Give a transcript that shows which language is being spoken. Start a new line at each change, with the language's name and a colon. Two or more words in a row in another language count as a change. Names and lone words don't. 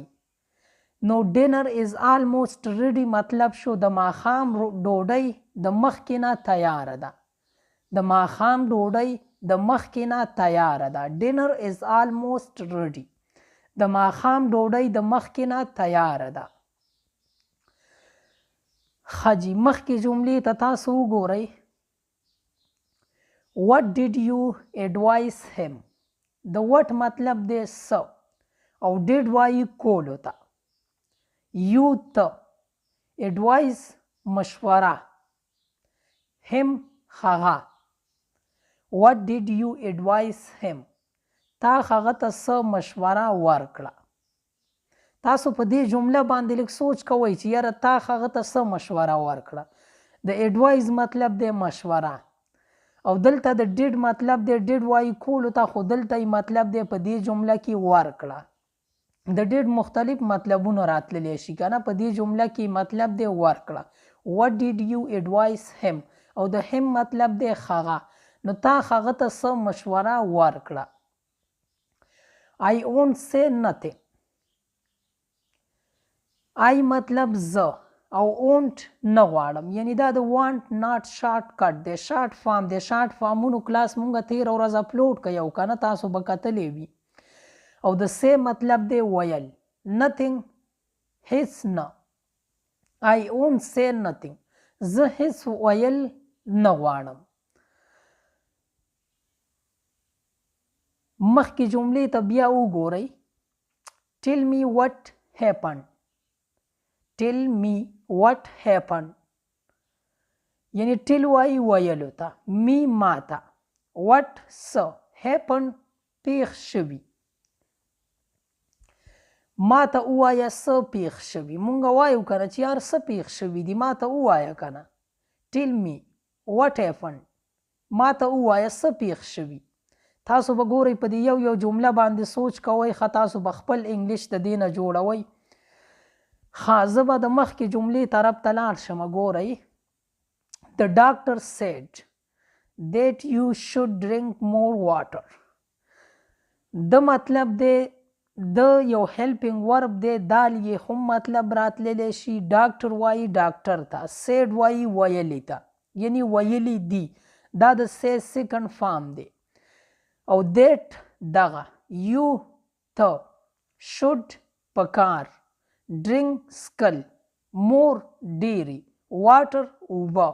Pashto: نو
English: dinner is almost ready
Pashto: مطلب شو د ماښام ډوډۍ د مخکې نه تیاره ده. د ماښام ډوډۍ د مخکې نه تیاره ده.
English: dinner is almost ready,
Pashto: د ماښام ډوډۍ د مخکې نه تیاره ده. ښه جي، مخکې جملې ته تاسو وګورئ.
English: what did you advise him.
Pashto: د what مطلب دی څه او did وایي کولو ته. you ته، advise مشوره، him هغه.
English: what did you advise him،
Pashto: تا هغه ته څه مشوره ورکړه. تاسو په دې جمله باندې لږ سوچ کوئ چې یاره تا هغه ته څه مشوره ورکړه. د ایډوایز مطلب دی مشوره، او دلته د ډیډ مطلب دی ډیډ وایي کولو ته، خو دلته مطلب دی په دې جمله کې ورکړه. د ډیډ مختلف مطلبونه راتللی شي که نه، په دې جمله کې مطلب دی ورکړه.
English: what did you advise him،
Pashto: او د him مطلب دی هغه. نو تا هغه ته څه مشوره ورکړه.
English: I won't say nothing.
Pashto: آی مطلب زه او اونټ نه غواړم، یعنی دا د
English: want not short cut
Pashto: دی،
English: short form
Pashto: دی. شارټ فارمونو کلاس مونږه تېره ورځ اپلوډ کړی او که نه تاسو به کتلی وي. او د سی مطلب دی ویل، نتھنګ هیڅ نه.
English: I won't say nothing,
Pashto: زه هیڅ ویل نه غواړم. مخکې جملې ته بیا وګورئ.
English: tell me what happened. tell me what happened.
Pashto: یعنی ټل وایي ویلو ته، می ماته، what څه، happened پیښ شوي. ماته ووایه څه پیښ شوي. مونږ وایو که نه چې یار څه پیښ شوي دي، ماته ووایه که نه.
English: tell me what happened.
Pashto: ماته ووایه څه پیښ شوي. تاسو به ګورئ په دې یو جمله باندې سوچ کوئ، ښه تاسو به خپل انګلیش د دې نه جوړوئ. ښه زه به د مخکې جملې طرف ته لاړ شم. ګورئ،
English: the doctor said that you should drink more water.
Pashto: د مطلب دی د یو
English: helping verb
Pashto: دی، دال یې هم مطلب راتللی شي. ډاکټر وایي ډاکټر ته، سیډ وایي ویلی ته، یعنی ویلی دي. دا د
English: say second form
Pashto: دی. او دیټ دغه، یو ته، شوډ پکار، ډرینک سکل، مور ډیری، واټر اوبه.